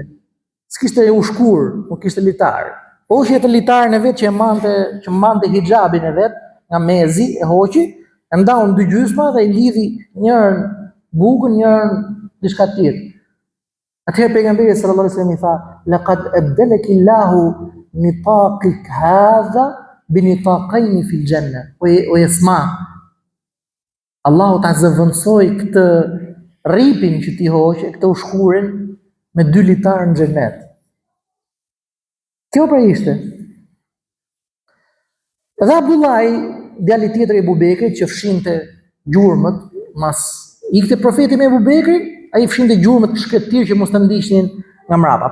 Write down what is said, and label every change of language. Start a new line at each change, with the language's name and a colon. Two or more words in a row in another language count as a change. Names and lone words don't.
Albanian: S'kishte ushkur, nuk kishte litar. Hoqi atë litarën e vet që mbante hijabin e vet, nga mezi e hoqi, e ndau në dy gjysma dhe i lidhi njërën bukën, njërën diçka tjetër. Atëherë pejgamberi
Arabic: صلى الله عليه وسلم
Albanian: i tha:
Arabic: "لقد أبدلك الله نطاقك هذا بنطاقين في الجنة."
Albanian: O Esma, Allahu ta zëvendësoi këtë rripin që ti hoqe, këtë ushkurin me 2 litarë në xhenet. Kjo pra ishte. Dhe Abdullahi, djali tjetër i Abu Bekrit, që fshinte gjurmët, mas ikte profeti me Abu Bekrin, ai fshinte gjurmët shkretir që mos të ndiqnin nga mbrapa.